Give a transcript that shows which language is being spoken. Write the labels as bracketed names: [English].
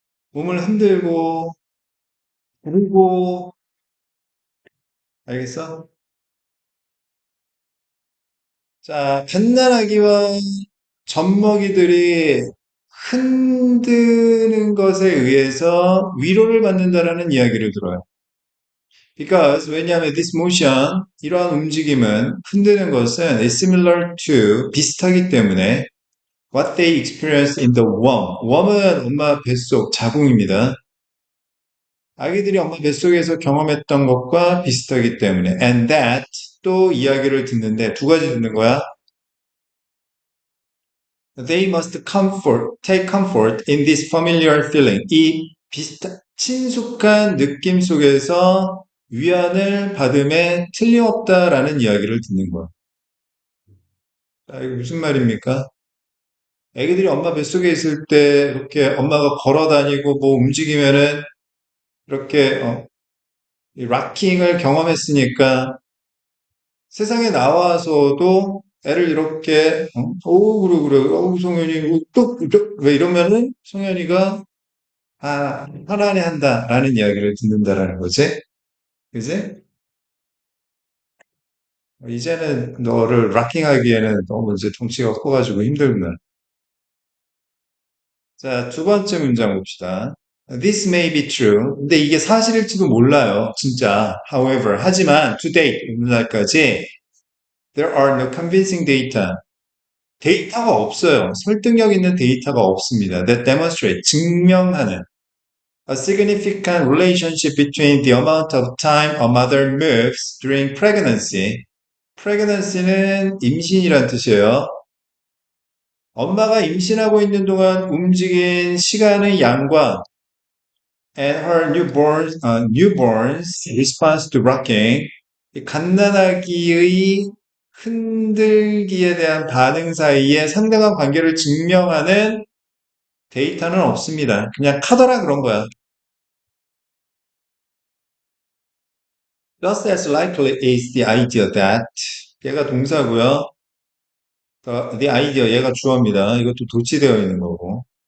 [Korean] 몸을 흔들고, 부르고, 알겠어? 자, 갓난아기와 젖먹이들이 흔드는 것에 의해서 위로를 받는다라는 이야기를 들어요. [English] Because, [Korean] 왜냐하면 [English] this motion, [Korean] 이러한 움직임은, 흔드는 것은 [English] is similar to, [Korean] 비슷하기 때문에 [English] what they experience in the womb. [Korean] womb은 엄마 뱃속 자궁입니다. 아기들이 엄마 뱃속에서 경험했던 것과 비슷하기 때문에 [English] and that [Korean] 또 이야기를 듣는데 두 가지 듣는 거야. [English] They must take comfort in this familiar feeling. [Korean] 이 친숙한 느낌 속에서 위안을 받음에 틀림없다라는 이야기를 듣는 거야. 자, 이거 무슨 말입니까? 애기들이 엄마 뱃속에 있을 때 이렇게 엄마가 걸어 다니고 뭐 움직이면은 이렇게 이 락킹을 경험했으니까 세상에 나와서도 애를 이렇게 그래 그래 성현이 왜 이러면은 성현이가 편안해한다라는 이야기를 듣는다라는 거지. 그지? 이제는 너를 락킹하기에는 너무 이제 덩치가 커가지고 힘들구나. 자, 두 번째 문장 봅시다. [English] This may be true. [Korean] 근데 이게 사실일지도 몰라요. 진짜. [English] However, [Korean] 하지만 [English] to date, [Korean] 오늘날까지 [English] there are no convincing data. [Korean] 데이터가 없어요. 설득력 있는 데이터가 없습니다. [English] That demonstrate, [Korean] 증명하는. [English] A significant relationship between the amount of time a mother moves during pregnancy. [Korean] pregnancy는 임신이란 뜻이에요. 엄마가 임신하고 있는 동안 움직인 시간의 양과 [English] and her newborn's response to rocking, [Korean] 이 갓난아기의 흔들기에 대한 반응 사이에 상당한 관계를 증명하는 데이터는 없습니다. 그냥 카더라 그런 거야. [English] Just as likely is the idea that [Korean] 얘가 동사고요. the idea 얘가 주어입니다. 이것도 도치되어 있는 거고.